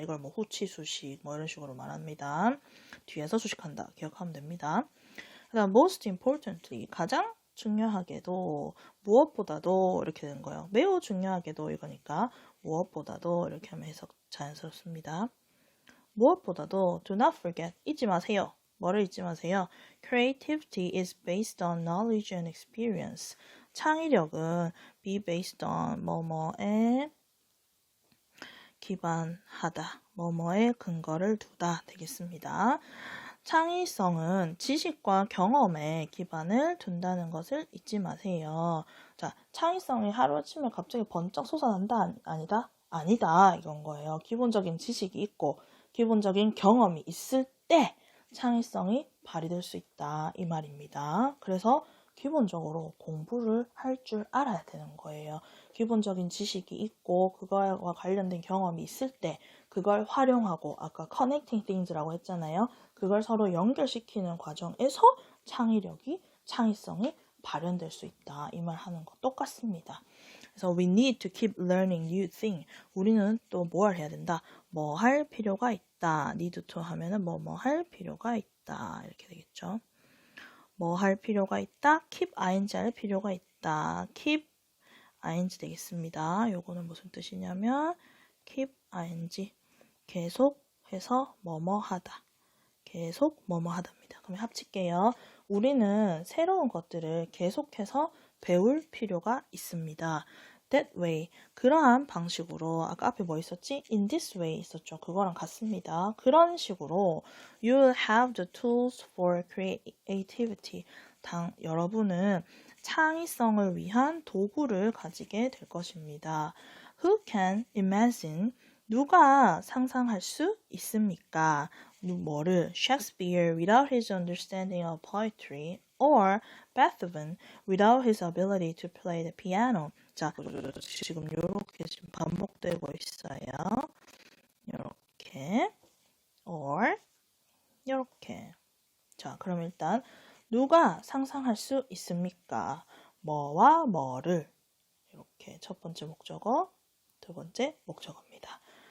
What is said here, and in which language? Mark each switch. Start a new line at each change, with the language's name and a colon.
Korean: 이걸 뭐 후치 수식 뭐 이런 식으로 말합니다. 뒤에서 수식한다. 기억하면 됩니다. 그다음
English: most importantly
Korean: 가장 중요하게도 무엇보다도 이렇게 되는 거예요. 매우 중요하게도 이거니까 무엇보다도 이렇게 하면 해석 자연스럽습니다. 무엇보다도
English: do not forget
Korean: 잊지 마세요. 뭐를 잊지 마세요?
English: Creativity is based on knowledge and experience.
Korean: 창의력은
English: be based on
Korean: 뭐뭐에 기반하다. 뭐뭐에 근거를 두다 되겠습니다. 창의성은 지식과 경험에 기반을 둔다는 것을 잊지 마세요. 자, 창의성이 하루아침에 갑자기 번쩍 솟아난다? 아니다? 아니다. 이건 거예요. 기본적인 지식이 있고 기본적인 경험이 있을 때 창의성이 발휘될 수 있다. 이 말입니다. 그래서 기본적으로 공부를 할 줄 알아야 되는 거예요. 기본적인 지식이 있고 그거와 관련된 경험이 있을 때 그걸 활용하고 아까
English: connecting things
Korean: 라고 했잖아요. 그걸 서로 연결시키는 과정에서 창의성이 발현될 수 있다. 이 말 하는 거 똑같습니다. 그래서
English: we need to keep learning new things.
Korean: 우리는 또 뭘 해야 된다? 뭐 할 필요가 있다.
English: need to
Korean: 하면은 뭐 할 필요가 있다. 이렇게 되겠죠. 뭐 할 필요가 있다. keep ing 할 필요가 있다. keep ing 되겠습니다. 요거는 무슨 뜻이냐면 keep ing 계속해서 뭐뭐 하다. 계속 뭐뭐 하답니다. 그럼 합칠게요. 우리는 새로운 것들을 계속해서 배울 필요가 있습니다.
English: That way,
Korean: 그러한 방식으로 아까 앞에 뭐 있었지?
English: In this way
Korean: 있었죠. 그거랑 같습니다. 그런 식으로
English: You'll have the tools for creativity.
Korean: 여러분은 창의성을 위한 도구를 가지게 될 것입니다.
English: Who can imagine?
Korean: 누가 상상할 수 있습니까? 뭐를?
English: Shakespeare without his understanding of poetry or Beethoven without his ability to play the piano.
Korean: 자, 지금 요렇게 지금 반복되고 있어요. 요렇게 or 요렇게. 자, 그럼 일단 누가 상상할 수 있습니까? 뭐와 뭐를. 이렇게 첫 번째 목적어, 두 번째 목적어입니다.